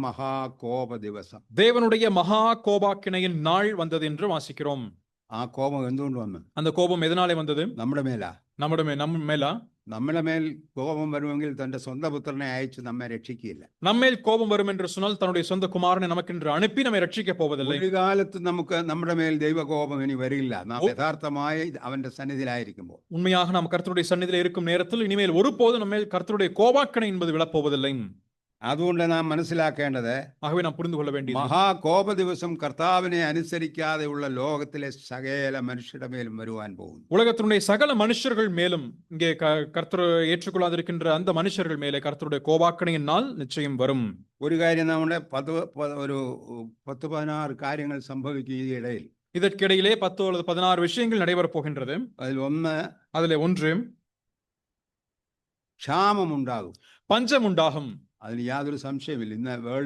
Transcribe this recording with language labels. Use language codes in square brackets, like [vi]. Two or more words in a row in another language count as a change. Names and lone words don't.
[ml] മഹാകോപ ദിവസം. [ta] தேவனுடைய மகா கோபாக்கினையின் நாள் வந்தது என்று வாசிக்கிறோம். [ml] ആ കോപം എന്തുകൊണ്ട് വന്നു? [ta] அந்த கோபம் எதனாலே வந்தது? [ml] നമ്മുടെ മേലാ. [ta] நம்ம மேலா? [ml] നമ്മുടെ മേൽ കോപം വരുമെങ്കിൽ തന്റെ സ്വന്തം പുത്രനെ അയച്ച് നമ്മെ രക്ഷിക്കുകയില്ല. [ta] நம்மேல் கோபம் வரும் என்று சொன்னால் தன்னுடைய சொந்த குமாரனை நமக்கென்று அனுப்பி நம்மை ரட்சிக்க போவதில்லை. [ml] ഒരു കാലത്ത് നമുക്ക് നമ്മുടെ മേൽ ദൈവകോപം ഇനി വരില്ല, നാം യഥാർത്ഥമായി അവന്റെ സന്നിധിയിലായിരിക്കുമ്പോൾ. [ta] உண்மையாக நாம் கர்த்தருடைய சந்நிதியில் இருக்கும் நேரத்தில் இனிமேல் ஒருபோதும் நம்மேல் கர்த்தருடைய கோபாக்கணை என்பது விழப்போவதில்லை. [ml] അതുകൊണ്ട് നാം മനസ്സിലാക്കേണ്ടത്, [ta] ஆகவே நாம் புரிந்து கொள்ள வேண்டியது, [ml] മഹാകോപ ദിവസം കർത്താവിനെ അനുസരിക്കാതെയുള്ള ലോകത്തിലെ സകല മനുഷ്യരുടെ മേലും വരുവാൻ പോകുന്നു. [ta] உலகத்தினுடைய சகல மனுஷர்கள் மேலும், இங்கே கர்த்தரை ஏற்றுக்கொள்ளாதிருக்கின்ற அந்த மனுஷர்கள் மேலே கர்த்தருடைய கோபாக்கணையின் நாள் நிச்சயம் வரும். [ml] ഒരു കാര്യം, നമ്മുടെ 10-16 കാര്യങ്ങൾ സംഭവിക്കും ഈ ഇടയിൽ. [ta] இதற்கிடையிலே 10 அல்லது 16 விஷயங்கள் நடைபெற போகின்றது. அதிலே ஒன்று, [ml] ക്ഷാമം ഉണ്ടാകും, [ta] பஞ்சம் உண்டாகும். [ml] അതിന് യാതൊരു സംശയമില്ല. ഇന്ന് വേൾഡ്